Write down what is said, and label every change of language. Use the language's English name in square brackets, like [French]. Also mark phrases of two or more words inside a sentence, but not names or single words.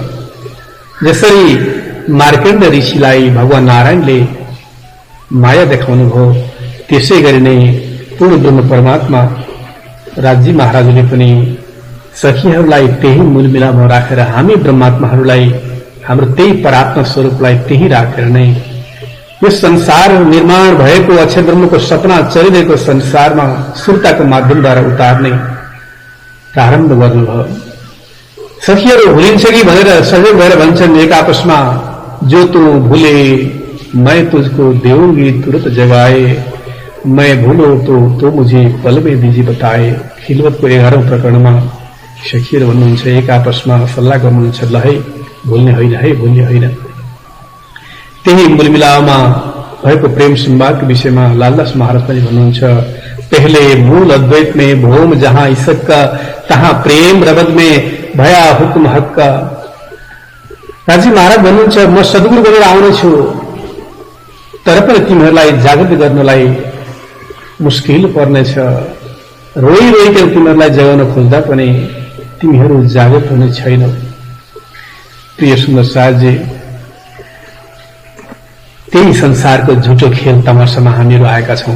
[Nepali] जसरी मार्कण्ड ऋषिलाई भगवान नारायणले माया देखाउनु भयो, त्यसै गरी नै पूर्ण ब्रह्म परमात्मा राज्य महाराजले पनि सखीहरूलाई त्यही मूलमिलापमा राखेर हामी ब्रह्मात्माहरूलाई हाम्रो त्यही परात्मा स्वरूपलाई त्यही राखेर नै यो संसार निर्माण भएको अक्षर ब्रह्मको सपना चलिरहेको संसारमा सुरताको माध्यमद्वारा उतार्ने प्रारम्भ गर्नुभयो। सखीहरू भुलिन्छ कि भनेर सजग भएर भन्छन् एक आपसमा, [Hindi] जो तू भूले मैं तुझको देऊंगी तुरंत जगाए, मैं भूलो तो मुझे पल में दीजिए बताए। [Nepali] खिलवतको 11औं प्रकरणमा सखीहरू भन्नुहुन्छ, एक आपसमा सल्लाह गर्नुहुन्छ, ल है भुल्ने होइन है, भुल्ने होइन। त्यही मूलमिलावमा भएको प्रेम संवादको विषयमा लालदास महाराज पनि भन्नुहुन्छ, [Hindi] पहले मूल अद्वैत में भोम जहाँ ईसक का, तहाँ प्रेम रबद में भया हुक्म हक का। [Nepali] राज्य महाराज भन्नुहुन्छ, म सद्गुरु बनेर आउनेछु, तर पनि तिमीहरूलाई जागृत गर्नलाई मुस्किल पर्नेछ। रोई रोइकन तिमीहरूलाई जगाउन खोज्दा पनि तिमीहरू जागृत हुने छैनौ। प्रिय सुन्दर साहजी, त्यही संसारको झुटो खेल तमासामा हामीहरू आएका छौं।